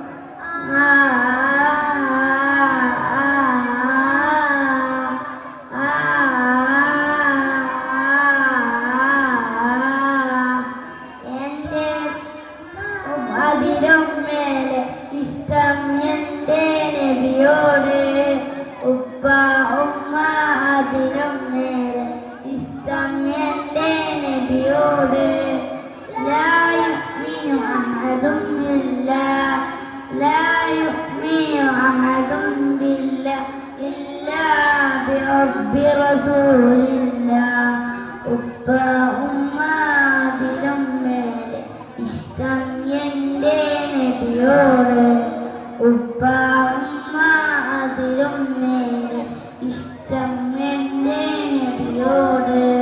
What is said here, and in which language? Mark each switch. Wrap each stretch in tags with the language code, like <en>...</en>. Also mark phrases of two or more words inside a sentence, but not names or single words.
<ml>എൻ്റെ അതിലും മേലെ ഇഷ്ടം എൻ്റെ നബിയോട്. ഉപ്പ ഉമ്മ അതിലും മേലെ ഇഷ്ടം എൻ്റെ നബിയോട്.</ml> <ar>لا يؤمن أحد بالله لا يؤمن أحد بالله إلا برب رسول الله.</ar> <ml>ഉപ്പ ഉമ്മ അതിലും മേലെ ഇഷ്ടം എൻ്റെ നബിയോട്. ഉപ്പ ഉമ്മ അതിലും മേലെ ഇഷ്ടം എൻ്റെ നബിയോട്.</ml>